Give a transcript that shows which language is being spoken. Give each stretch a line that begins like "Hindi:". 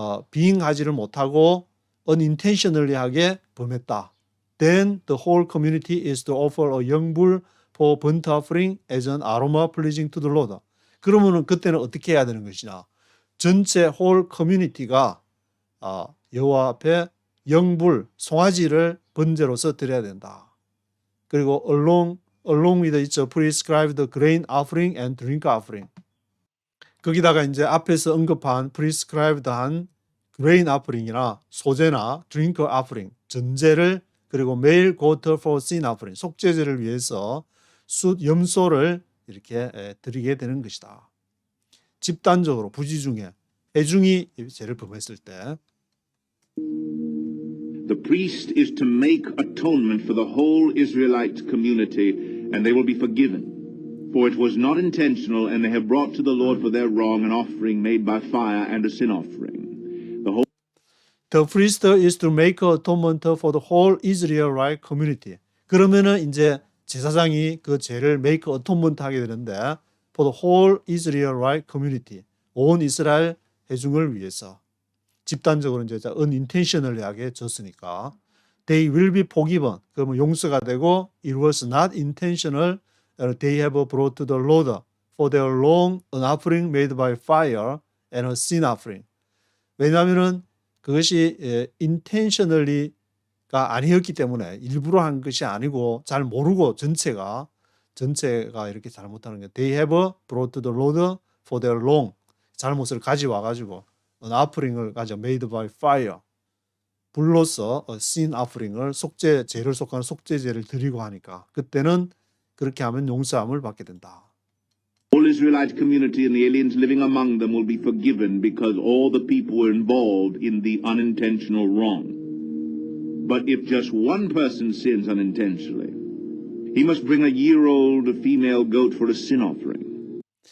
Korean: being 하지를 못하고 unintentionally 하게 범했다.
English: Then the whole community is to offer a young bull for burnt offering as an aroma pleasing to the Lord.
Korean: 그러면은 그때는 어떻게 해야 되는 것이냐? 전체 whole community가 여호와 앞에 영불, 송아지를 번제로서 드려야 된다.
English: 그리고 along with its prescribed grain offering and drink offering.
Korean: 거기다가 이제 앞에서 언급한 prescribed한 grain offering이나 소제나 drink offering, 전제를 그리고
English: male goat for sin offering,
Korean: 속죄제를 위해서 염소를 이렇게 드리게 되는 것이다. 집단적으로 부지 중에 회중이 죄를 범했을 때
English: The priest is to make atonement for the whole Israelite community, and they will be forgiven. For it was not intentional, and they have brought to the Lord for their wrong an offering made by fire and a sin offering. The priest is to make atonement for the whole Israelite community.
Korean: 그러면은 이제 제사장이 그 죄를 make atonement 하게 되는데
English: for the whole Israelite community,
Korean: 온 이스라엘 회중을 위해서 집단적으로 이제 unintentionally 하게 졌으니까
English: they will be forgiven.
Korean: 그러면 용서가 되고
English: it was not intentional. They have brought to the Lord for their wrong an offering made by fire and a sin offering.
Korean: 왜냐하면은 그것이 intentionally가 아니었기 때문에 일부러 한 것이 아니고 잘 모르고 전체가 이렇게 잘못하는 게
English: they have brought to the Lord for their wrong
Korean: 잘못을 가져와 가지고 an offering을 가져 made by fire 불로서 sin offering을 죄를 속하는 속죄제를 드리고 하니까 그때는 그렇게 하면 용서함을 받게 된다.
English: All Israelite community and the aliens living among them will be forgiven because all the people were involved in the unintentional wrong. But if just one person sins unintentionally, he must bring a year-old female goat for a sin offering.